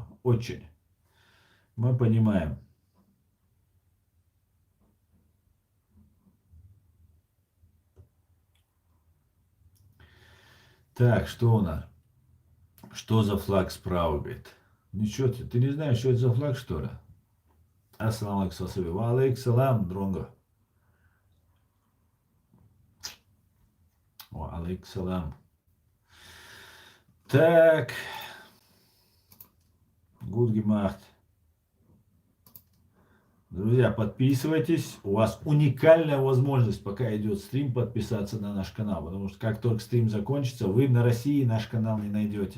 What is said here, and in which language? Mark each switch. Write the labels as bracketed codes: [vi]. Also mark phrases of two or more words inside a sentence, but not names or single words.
[ru] Очень. Мы понимаем. Так, что у нас? Что за флаг справа, говорит? Ничего, ты не знаешь, что это за флаг, что ли? [ar] السلام عليكم. وعليكم السلام, дронго. وعليكم السلام. [ru] Так. [de] Good gemacht. [ru] Друзья, подписывайтесь. У вас уникальная возможность, пока идет стрим, подписаться на наш канал. Потому что как только стрим закончится, вы на России наш канал не найдете.